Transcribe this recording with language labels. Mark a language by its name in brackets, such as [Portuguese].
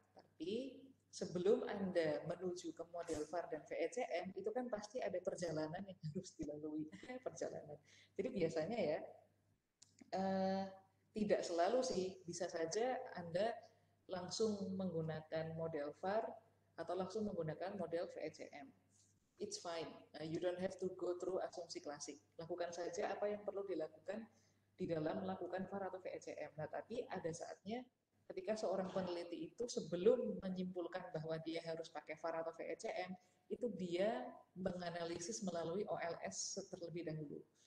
[Indonesian] Tapi sebelum Anda menuju ke model VAR dan VECM, itu kan pasti ada perjalanan yang harus dilalui. Perjalanan. Jadi biasanya ya, tidak selalu sih, bisa saja Anda langsung menggunakan model VAR atau langsung menggunakan model VECM. [English] It's fine. You don't have to go through [Indonesian] asumsi klasik. Lakukan saja apa yang perlu dilakukan di dalam melakukan VAR atau VECM. Nah, tapi ada saatnya ketika seorang peneliti itu sebelum menyimpulkan bahwa dia harus pakai VAR atau VECM, itu dia menganalisis melalui OLS terlebih dahulu.